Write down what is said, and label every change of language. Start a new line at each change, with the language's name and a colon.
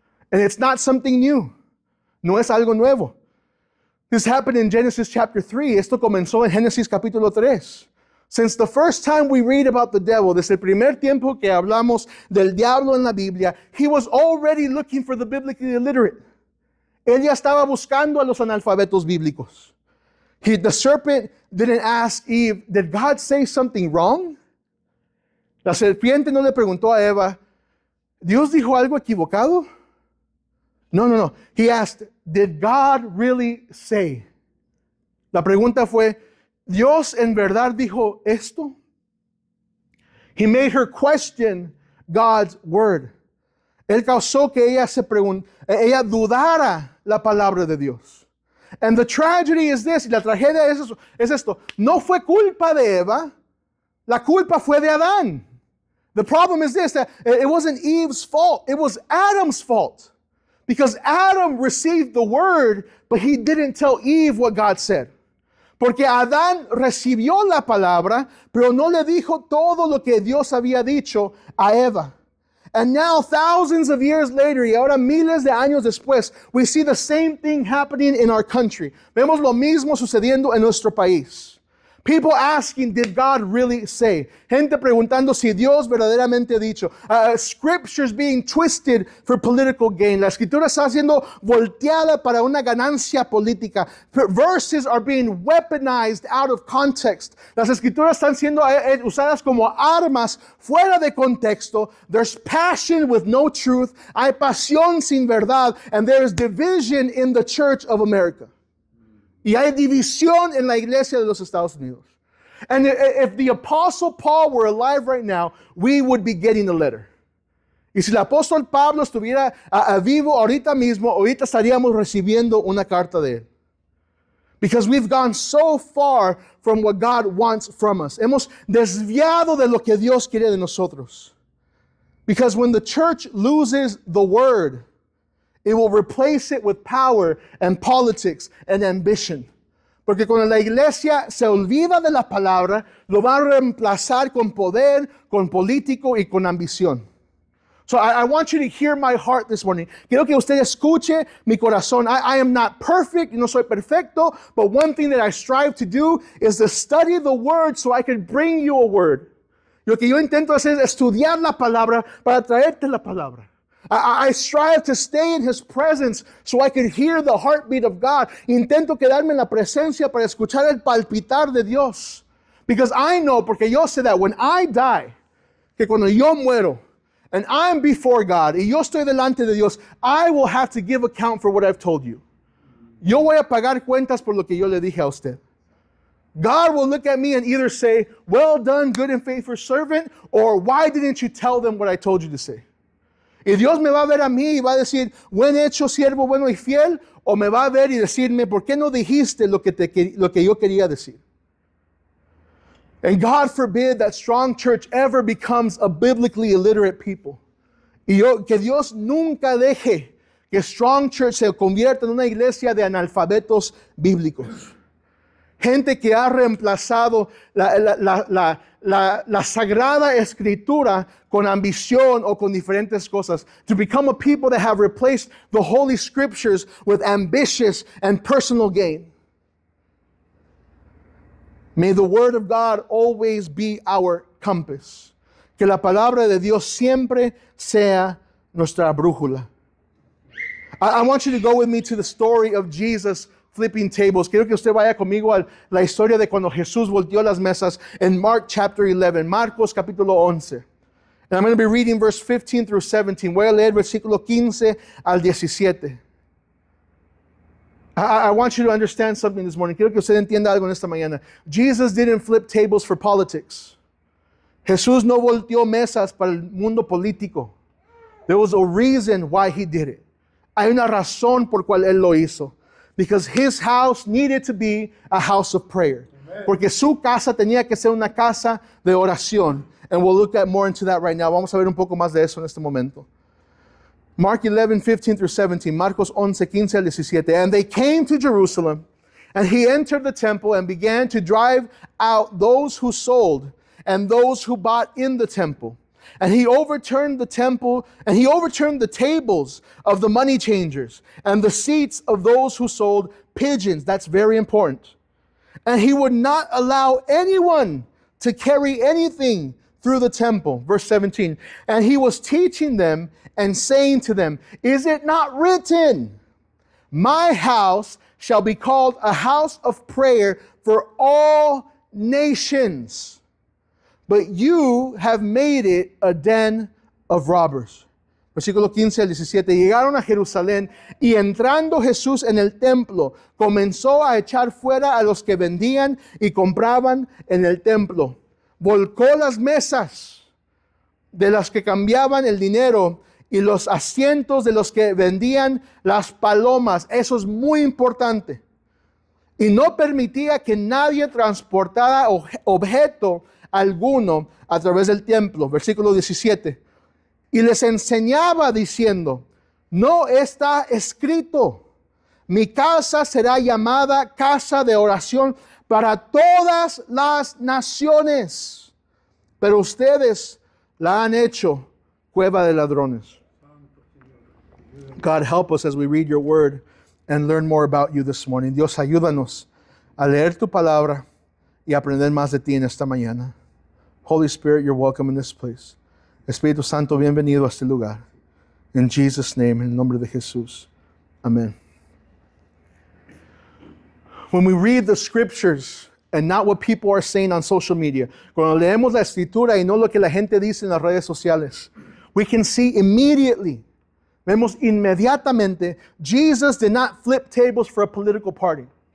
English: And it's not something new.
Spanish: No es algo nuevo.
English: This happened in Genesis chapter 3.
Spanish: Esto comenzó en Génesis capítulo 3.
English: Since the first time we read about the devil,
Spanish: desde el primer tiempo que hablamos del diablo en la Biblia,
English: he was already looking for the biblically illiterate.
Spanish: Él ya estaba buscando a los analfabetos bíblicos.
English: The serpent didn't ask Eve, did God say something wrong?
Spanish: La serpiente no le preguntó a Eva, ¿Dios dijo algo equivocado? No.
English: He asked, did God really say?
Spanish: La pregunta fue, ¿Dios en verdad dijo esto?
English: He made her question God's word.
Spanish: Él causó que ella dudara la palabra de Dios.
English: And the tragedy is this,
Spanish: y la tragedia es esto. No fue culpa de Eva, la culpa fue de Adán.
English: The problem is this, that it wasn't Eve's fault, it was Adam's fault. Because Adam received the word, but he didn't tell Eve what God said.
Spanish: Porque Adán recibió la palabra, pero no le dijo todo lo que Dios había dicho a Eva.
English: And now, thousands of years later,
Spanish: y ahora miles de años después,
English: we see the same thing happening in our country.
Spanish: Vemos lo mismo sucediendo en nuestro país.
English: People asking, did God really say?
Spanish: Gente preguntando si Dios verdaderamente ha dicho.
English: Scriptures being twisted for political gain.
Spanish: La escritura está siendo volteada para una ganancia política.
English: Verses are being weaponized out of context.
Spanish: Las escrituras están siendo usadas como armas fuera de contexto.
English: There's passion with no truth.
Spanish: Hay pasión sin verdad.
English: And there's division in the Church of America.
Spanish: Y hay división en la iglesia de los Estados Unidos.
English: And if the Apostle Paul were alive right now, we would be getting a letter.
Spanish: Y si el apóstol Pablo estuviera vivo ahorita mismo, ahorita estaríamos recibiendo una carta de él.
English: Because we've gone so far from what God wants from us.
Spanish: Hemos desviado de lo que Dios quiere de nosotros.
English: Because when the church loses the word, it will replace it with power and politics and ambition.
Spanish: Porque cuando la iglesia se olvida de la palabra, lo va a reemplazar con poder, con político y con ambición.
English: So I want you to hear my heart this morning.
Spanish: Quiero que usted escuche mi corazón.
English: I am not perfect,
Spanish: no soy perfecto,
English: but one thing that I strive to do is to study the word so I can bring you a word.
Spanish: Lo que yo intento hacer es estudiar la palabra para traerte la palabra.
English: I strive to stay in His presence so I can hear the heartbeat of God.
Spanish: Intento quedarme en la presencia para escuchar el palpitar de Dios.
English: Because I know,
Spanish: porque yo sé
English: that when I die,
Spanish: que cuando yo muero,
English: and I'm before God,
Spanish: y yo estoy delante de Dios,
English: I will have to give account for what I've told you.
Spanish: Yo voy a pagar cuentas por lo que yo le dije a usted.
English: God will look at me and either say, well done, good and faithful servant, or why didn't you tell them what I told you to say?
Spanish: Y Dios me va a ver a mí y va a decir, buen hecho, siervo bueno y fiel, o me va a ver y decirme, ¿por qué no dijiste lo que yo quería decir?
English: And God forbid that Strong Church ever becomes a biblically illiterate people.
Spanish: Que Dios nunca deje que Strong Church se convierta en una iglesia de analfabetos bíblicos. Gente que ha reemplazado la Sagrada Escritura con ambición o con diferentes cosas.
English: To become a people that have replaced the Holy Scriptures with ambitious and personal gain. May the Word of God always be our compass.
Spanish: Que la palabra de Dios siempre sea nuestra brújula.
English: I want you to go with me to the story of Jesus flipping tables.
Spanish: Quiero que usted vaya conmigo a la historia de cuando Jesús volteó las mesas
English: in Mark chapter 11,
Spanish: Marcos capítulo 11.
English: And I'm going to be reading verse 15 through 17.
Spanish: Voy a leer versículo 15 al 17.
English: I want you to understand something this morning.
Spanish: Quiero que usted entienda algo en esta mañana.
English: Jesus didn't flip tables for politics.
Spanish: Jesús no volteó mesas para el mundo político.
English: There was a reason why He did it.
Spanish: Hay una razón por cual Él lo hizo.
English: Because His house needed to be a house of prayer. Amen.
Spanish: Porque su casa tenía que ser una casa de oración.
English: And we'll look at more into that right now.
Spanish: Vamos a ver un poco más de eso en este momento.
English: Mark 11, 15 through 17,
Spanish: Marcos 11, 15 al 17.
English: And they came to Jerusalem, and He entered the temple and began to drive out those who sold and those who bought in the temple. And He overturned the temple, and He overturned the tables of the money changers and the seats of those who sold pigeons. That's very important. And He would not allow anyone to carry anything through the temple. Verse 17. And He was teaching them and saying to them, is it not written, my house shall be called a house of prayer for all nations, but you have made it a den of robbers.
Spanish: Versículo 15 al 17. Llegaron a Jerusalén y entrando Jesús en el templo, comenzó a echar fuera a los que vendían y compraban en el templo. Volcó las mesas de las que cambiaban el dinero y los asientos de los que vendían las palomas. Eso es muy importante. Y no permitía que nadie transportara objeto alguno a través del templo. Versículo 17. Y les enseñaba diciendo, no está escrito, mi casa será llamada casa de oración para todas las naciones, pero ustedes la han hecho cueva de ladrones.
English: God, help us as we read your word and learn more about you this morning.
Spanish: Dios, ayúdanos a leer tu palabra y aprender más de ti en esta mañana.
English: Holy Spirit, you're welcome in this place.
Spanish: Espíritu Santo, bienvenido a este lugar.
English: In Jesus' name,
Spanish: en el nombre de Jesús.
English: Amen. When we read the scriptures and not what people are saying on social media,
Spanish: cuando leemos la escritura y no lo que la gente dice en las redes sociales,
English: we can see immediately,
Spanish: vemos inmediatamente,
English: Jesus did not flip tables for a political party.